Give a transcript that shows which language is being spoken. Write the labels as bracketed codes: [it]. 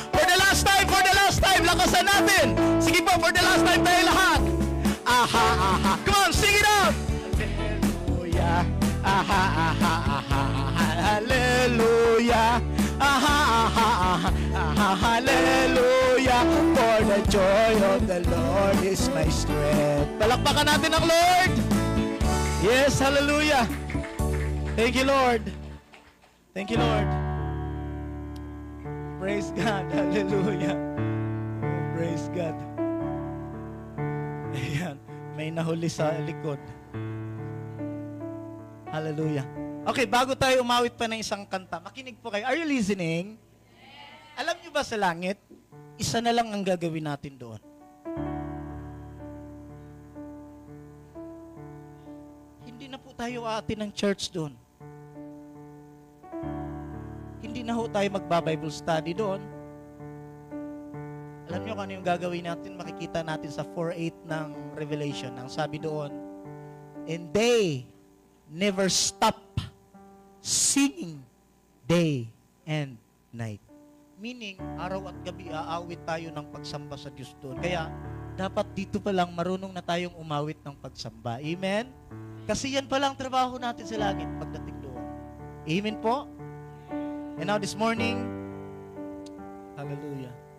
[en] For the last time, [tl] lakasan natin. Sige po, [en] for the last time [tl] tayo lahat. [en] Aha, aha. Come on, sing it out. Hallelujah. Aha, aha, aha. Hallelujah. Aha, aha, aha. Aha, hallelujah. For the joy of the Lord is my strength. [tl] Palakpakan natin ang Lord. [en] Yes, hallelujah. Thank you, Lord. Thank you, Lord. Praise God. Hallelujah. Oh, praise God. Ayan. [tl] May nahuli sa likod. Hallelujah. Okay, bago tayo umawit pa ng isang kanta, makinig po kayo. [en] Are you listening? [tl] Alam niyo ba sa langit, isa na lang ang gagawin natin doon. Hindi na po tayo aatin ng church doon. Hindi na ho tayo magba-Bible study doon. Alam niyo kung ano yung gagawin natin? Makikita natin sa 4:8 ng Revelation. Ang sabi doon, [en] and they never stop singing day and night. [tl] Meaning, araw at gabi aawit tayo ng pagsamba sa Diyos doon. Kaya, dapat dito pa lang marunong na tayong umawit ng pagsamba. Amen? Kasi yan pa lang trabaho natin sa langit pagdating doon. Amen po? [en] And now this morning, hallelujah.